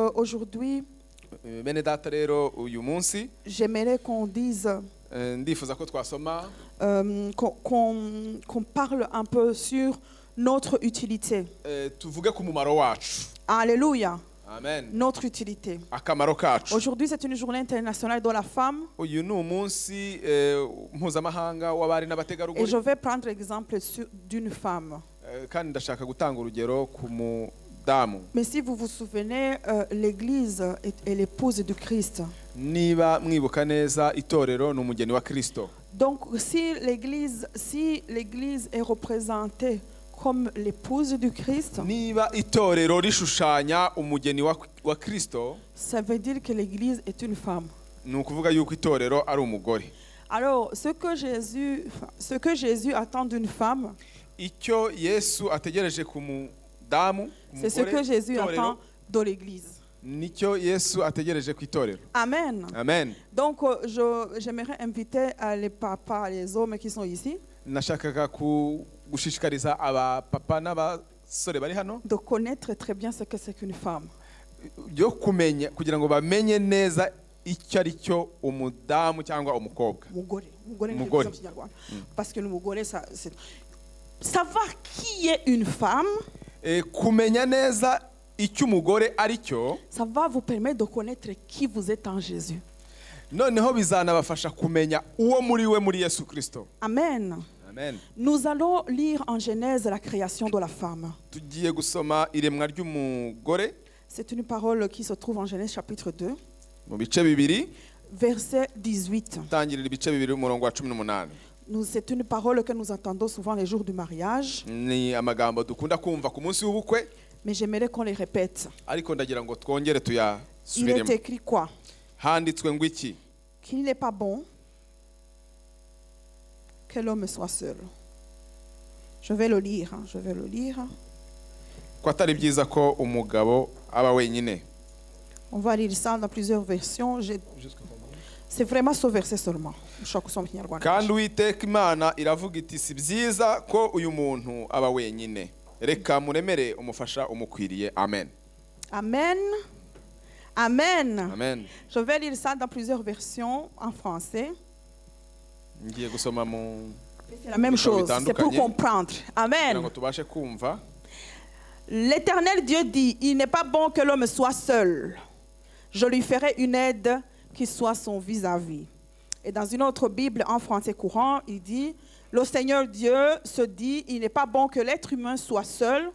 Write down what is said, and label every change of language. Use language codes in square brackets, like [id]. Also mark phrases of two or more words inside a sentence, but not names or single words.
[fr] aujourd'hui, [rw] bene data rero uyu munsi [fr] j'aimerais qu'on dise, [rw] ndifuza ko twasoma [fr] qu'on parle un peu sur notre utilité. [rw] tuvuge ku mumaro wacu. [fr] Alléluia. Amen. Notre utilité. [rw] Akamaro kacu. [fr] Aujourd'hui, c'est une journée internationale de la femme. [rw] Uyu ni umunsi mpuzamahanga w'abari [fr] Et [rw] n'abategarugori. [fr] je vais prendre exemple d'une femme. [rw] Kandi ndashaka gutanga urugero ku mudamu. [fr] Mais si vous vous souvenez, l'Église est l'épouse du Christ. [rw] Niba mwibuka neza itorero ni umugeni wa Kristo. [fr] Donc si l'Église est représentée comme l'épouse du Christ, [rw] Niba itorero rishushanya umugeni wa Kristo, [fr] ça veut dire que l'Église est une femme. [rw] ni ukuvuga yuko itorero ari umugore. [fr] Alors, ce que Jésus attend d'une femme, [rw] Icyo Yesu ategereje ku mudamu, [fr] c'est ce que Jésus attend de l'Église. [rw] Nicyo Yesu ategereje ku itorero. Amen. Amen. [fr] Donc, j'aimerais inviter les papas, les hommes qui sont ici, [rw] Nashakaga gushishikariza abapapa n'abasore bari hano [fr] de connaître très bien ce que c'est qu'une femme. [rw] yo kumenya kugira ngo bamenye neza icyo ari cyo umudamu cyangwa umukobwa. Mugore. [fr] Parce que le mugore, savoir qui est une femme, [rw] Kumenya neza icyo umugore ari cyo, [fr] ça va vous permettre de connaître qui vous êtes en Jésus. [rw] noneho bizanabafasha kumenya uwo muri we muri Yesu Kristo. Amen. Amen. [fr] Nous allons lire en Genèse la création de la femme. [rw] Tugiye gusoma iremwa ry'umugore [fr] C'est une parole qui se trouve en Genèse chapitre 2, [rw] mu bice bibiri, [fr] verset 18. [rw] tangirira ibice bibiri umurongo wa 18. [fr] C'est une parole que nous entendons souvent les jours du mariage, [rw] Ni amagambo dukunda kumva ku munsi w'ubukwe, [fr] mais j'aimerais qu'on les répète. [rw] ariko ndagira ngo twongere [fr] Il est [rw] tuyasubiremo. [fr] écrit quoi? [rw] Handitswe ngo iki? [fr] Qu'il n'est pas bon que l'homme soit seul. Je vais le lire. [rw] Ko atari byiza ko umugabo aba wenyine. [fr] On va lire ça dans plusieurs versions. C'est vraiment ce verset seulement. [rw] Kandi Uwiteka Imana iravuga iti si byiza ko uyu muntu aba wenyine. Reka muremere umufasha umukwiriye. Amen. Amen. Amen. Amen. [fr] Je vais lire ça dans plusieurs versions en français. [rw] Ngiye gusoma mu [fr] C'est la même chose. C'est pour comprendre. Amen. [rw] ngo tubashe kumva. [fr] L'Éternel Dieu dit, il n'est pas bon que l'homme soit seul. Je lui ferai une aide qui soit son vis-à-vis. Et dans une autre Bible, en français courant, il dit, le Seigneur Dieu se dit, il n'est pas bon que l'être humain soit seul.